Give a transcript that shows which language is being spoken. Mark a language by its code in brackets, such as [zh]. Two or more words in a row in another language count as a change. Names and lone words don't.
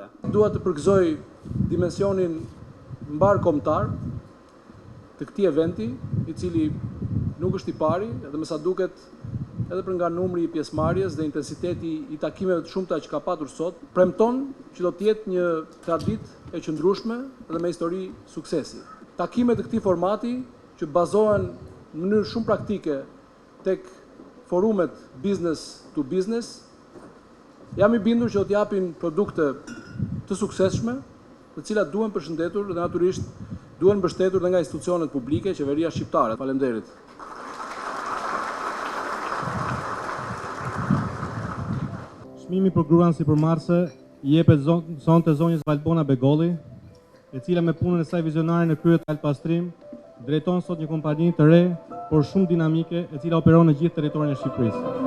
[sq] Dua të përgëzoj dimensionin mbar kombëtar të këtij eventi, i cili nuk është i pari, edhe me sa duket edhe për nga numri i pjesëmarrjes dhe intensiteti i takimeve të shumta që ka patur sot, premton që do të jetë një traditë e qëndrueshme dhe me histori suksesi. Takimet e këtij formati që bazohen në mënyrë shumë praktike tek forumet [en] business to business, [sq] jam i bindur që do t'japin produkte të suksesshme, të cilat duhen përshëndetur dhe natyrisht duhen mbështetur dhe nga institucionet publike, qeveria shqiptare. Faleminderit. Çmimi për gruan sipërmarrëse i jepet sonte zonjës Valbona Begolli, e cila me punën e saj vizionare në krye të Alpastrim drejton sot një kompani të re por shumë dinamike, e cila operon në gjithë territorin e Shqipërisë.